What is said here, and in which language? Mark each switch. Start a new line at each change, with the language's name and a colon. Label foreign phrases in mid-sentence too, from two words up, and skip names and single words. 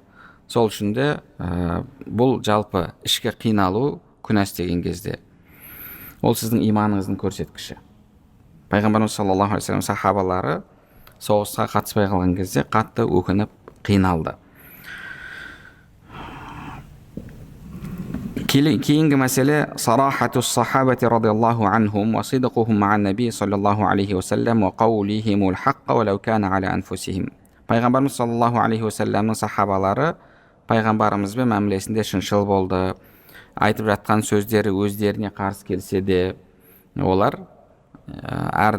Kazakh: Сол үшін де бұл жалпы ішкі қиналу күнә істеген кезде ол сіздің иманыңыздың көрсеткіші. Пайғамбарымыз
Arabic: صلى الله عليه وسلم
Kazakh: сахабалары соғысқа қатыспай қалған кезде қатты өкініп қиналды. Кейінгі мәселе
Arabic: صراحة الصحابة رضي الله عنهم وصدقهم مع النبي صلى الله عليه وسلم وقولهم الحق ولو كان على أنفسهم.
Kazakh: Пайғамбарымыз
Arabic: صلى الله عليه وسلم
Kazakh: сахабалары пайғамбарымызбен мәмілесінде шыншыл болды. Айтып жатқан сөздері өздеріне қарсы келсе де, олар әрдайым